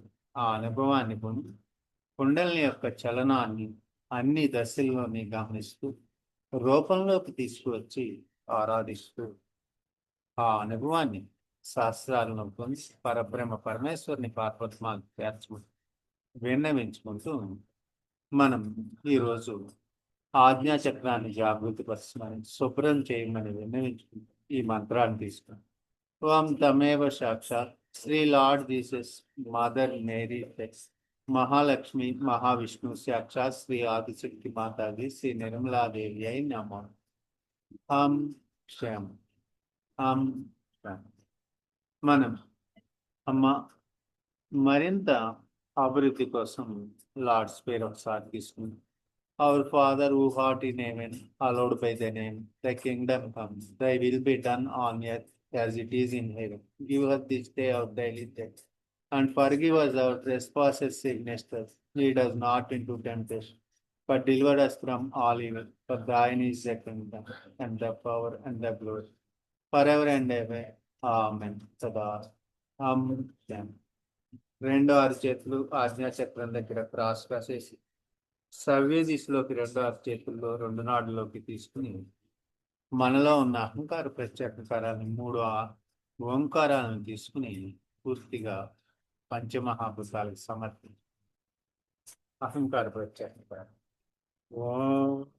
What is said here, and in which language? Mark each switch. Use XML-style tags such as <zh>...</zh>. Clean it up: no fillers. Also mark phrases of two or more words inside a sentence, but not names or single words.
<te>ఆ అనుభవాన్ని పొంది కుండలిని యొక్క చలనాన్ని అన్ని దశల్లోని గమనిస్తూ రూపంలోకి తీసుకువచ్చి ఆరాధిస్తూ ఆ అనుభవాన్ని శాస్త్రాలను పొంది పరబ్రహ్మ పరమేశ్వరుని పార్వత్మాలు చేర్చమని విన్నవించుకుంటూ మనం ఈరోజు ఆజ్ఞాచక్రాన్ని జాగృతి పరచమని శుభ్రం చేయమని విన్నవించుకుంటూ ఈ మంత్రాన్ని తీసుకున్నాం.</te> <sa>ॐ तमेव साक्षात्, Sri Lord Jesus, Mother Mary, Mahalakshmi, Mahavishnu Sakshat, Sri Adishakti Mataji, Sri Nirmala Devi, Namo. Ham Shyam. Ham Shyam.</sa> <te>మనం అమ్మ మరింత అభివృద్ధి కోసం లార్డ్స్ పేరు ఒకసారి తీసుకుంది.</te> <en>Our Father who art in heaven, hallowed by thy name. Thy kingdom come, thy will be done on earth as it is in heaven. Give us this day our daily bread, and forgive us our trespasses against us. Lead us not into temptation, but deliver us from all evil. For thine is the kingdom, and the power, and the glory, forever and ever. Amen. Sada. Amen.</en> <te>రెండో అరచేతులు ఆజ్ఞాచక్రం దగ్గర క్రాస్ రాసేసి సవ్య దిశలోకి రెండు అరచేతుల్లో రెండు నాడులోకి తీసుకుని మనలో ఉన్న అహంకార ప్రత్యేకారాలను మూడు ఓంకారాలను తీసుకుని పూర్తిగా పంచమహాభూతాలకు సమర్పించి అహంకార ప్రత్యేకారం ఓం.</te>